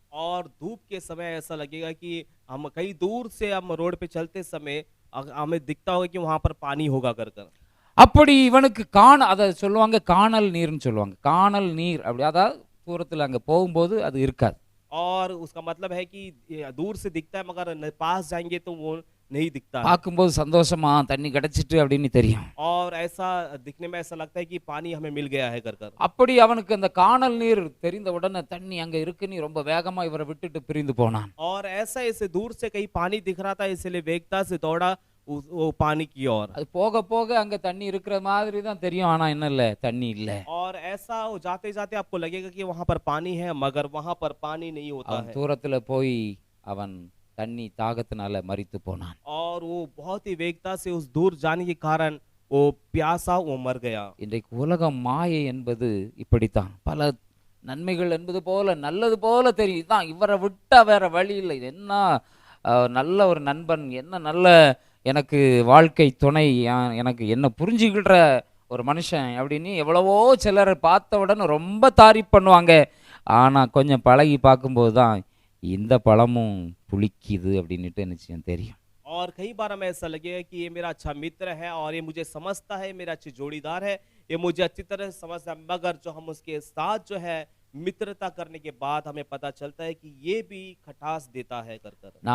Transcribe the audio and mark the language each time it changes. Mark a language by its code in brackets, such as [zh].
[hi] और धूप के समय ऐसा लगेगा कि हम कहीं दूर से हम रोड पे चलते समय हमें दिखता होगा कि वहां पर पानी होगा कर कर। [ta] அப்படி இவனுக்கு அதை சொல்லுவாங்க காணல் நீர்னு சொல்லுவாங்க. காணல் நீர் அப்படி, அதாவது தூரத்துல அங்க போகும்போது அது இருக்காது. [hi] और उसका मतलब है कि दूर से दिखता है मगर पास जाएंगे तो वो नहीं दिखता है। [ta] பார்க்கும்போது சந்தோஷமா தண்ணி கிடைச்சிட்டு அப்படின்னு தெரியும். [hi] और ऐसा दिखने में ऐसा लगता है कि पानी हमें मिल गया है कर कर। [ta] அப்படி அவனுக்கு அந்த காணல் நீர் தெரிந்த உடனே தண்ணி அங்க இருக்குன்னு ரொம்ப வேகமா இவரை விட்டுட்டு பிரிந்து போனான். [hi] और ऐसा इसे दूर से कहीं पानी दिख रहा था, इसलिए वेगता से दौड़ा वो पानी की ओर। [ta] அது போக போக அங்க தண்ணி இருக்கிற மாதிரி தான் தெரியும், ஆனா என்ன இல்ல, தண்ணி இல்ல. [hi] और ऐसा जाते जाते आपको लगेगा कि वहां पर पानी है मगर वहां पर पानी नहीं होता है। [ta] தூரத்துல போய் அவன் தண்ணி தாகத்தினால மரித்து போனான். [hi] और वो बहुत ही वेगता से उस दूर जाने के कारण वो प्यासा वो मर गया। [ta] இன்றைக்கு உலக மாயை என்பது இப்படித்தான். பல நன்மைகள் என்பது போல நல்லது போல தெரியும். இதான் இவரை விட்டா வேற வழி இல்லை. இது என்ன நல்ல ஒரு நண்பன், என்ன நல்ல எனக்கு வாழ்க்கை துணை, எனக்கு என்ன புரிஞ்சுக்கிற ஒரு மனுஷன் அப்படின்னு எவ்வளவோ சிலரை பார்த்த உடனே ரொம்ப தாரிஃப் பண்ணுவாங்க. ஆனால் கொஞ்சம் பழகி பார்க்கும்போது தான் இந்த பழமும் புளிக்குது அப்படின்ட்டு எனக்கு தெரியும். [hi] और कई बार हमें ऐसा लगेगा कि ये मेरा अच्छा मित्र है और ये मुझे समझता है, मेरा अच्छी जोड़ीदार है, ये मुझे अच्छी तरह समझता है, मगर जो हम उसके साथ जो है मित्रता करने के बाद हमें पता चलता है कि ये भी खटास देता है कर कर।